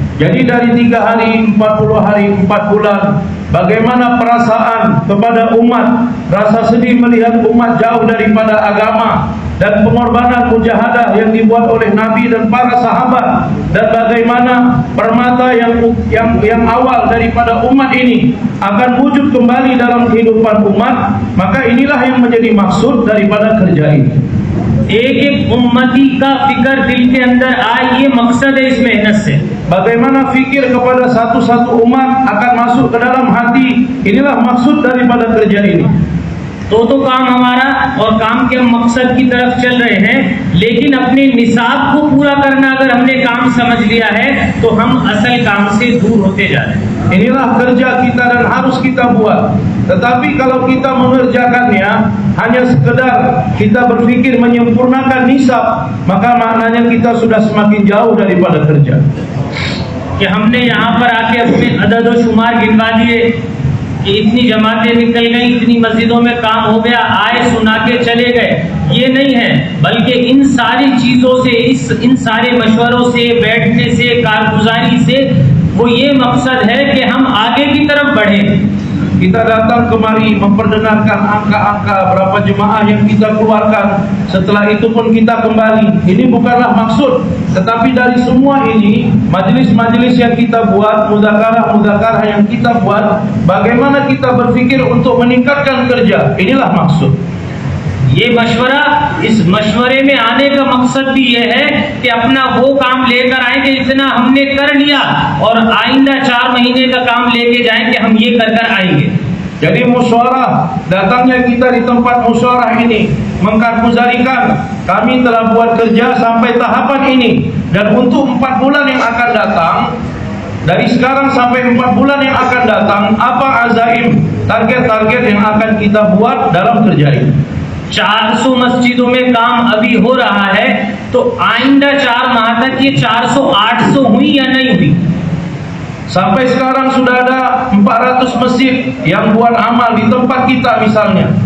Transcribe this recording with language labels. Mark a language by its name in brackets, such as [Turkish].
[Indonesian] Jadi dari 3 hari, 40 hari, 4 bulan, bagaimana perasaan kepada umat, rasa sedih melihat umat jauh daripada agama, dan pengorbanan mujahadah yang dibuat oleh Nabi dan para sahabat, dan bagaimana permata yang awal daripada umat ini akan wujud kembali dalam kehidupan umat, maka inilah yang menjadi maksud daripada kerja ini. [Hindi] एक उम्मती का फिक्र दिल के अंदर आए, ये मकसद है इस मेहनत से। [Indonesian] Bagaimana fikir kepada satu-satu umat akan masuk ke dalam hati, inilah maksud daripada kerja ini. [Hindi] तो काम हमारा और काम के मकसद की तरफ चल रहे हैं, लेकिन अपने निसाब को पूरा करना अगर हमने काम समझ लिया है तो हम असल काम से दूर होते जा रहे हैं। [Indonesian] Inilah kerja kita dan harus kita buat. Tetapi kalau kita mengerjakannya hanya sekedar kita berpikir menyempurnakan nisab, maka maknanya kita sudah semakin jauh daripada kerja. [Hindi] कि हमने यहाँ पर आके अपने अदद और शुमार गिनवा दिए कि इतनी जमातें निकल गई, इतनी मस्जिदों में काम हो गया, आए सुना के चले गए, ये नहीं है। बल्कि इन सारी चीज़ों से, इन सारे मशवरों से, बैठने से, कारगुजारी से वो ये मकसद है कि हम आगे की तरफ बढ़ें। [Indonesian] kita datang kemari memperdengarkan angka-angka berapa jemaah yang kita keluarkan, setelah itu pun kita kembali. Ini bukanlah maksud, tetapi dari semua ini, majelis-majelis yang kita buat, mudzakarah yang kita buat, bagaimana kita berfikir untuk meningkatkan kerja, inilah maksud. [Hindi] ये मशवरा, इस मशवरे में आने का मकसद भी ये है कि अपना वो काम लेकर आए कि इतना हमने कर लिया और आइंदा 4 महीने का काम लेके जाएं कि हम ये कर आएंगे. [Indonesian] Jadi musyawarah, datangnya kita di tempat musyawarah ini mengkarpuzarikan kami telah buat kerja sampai tahapan ini, dan untuk 4 bulan yang akan datang, dari sekarang sampai 4 bulan yang akan datang, apa azaim, target-target yang akan kita buat dalam kerja ini. [Hindi] 400 मस्जिदों में काम अभी हो रहा है, तो आइंदा 4 माह तक ये 400-800 हुई या नहीं हुई? [Indonesian] Sampai sekarang sudah ada 400 masjid yang buat amal di tempat kita misalnya.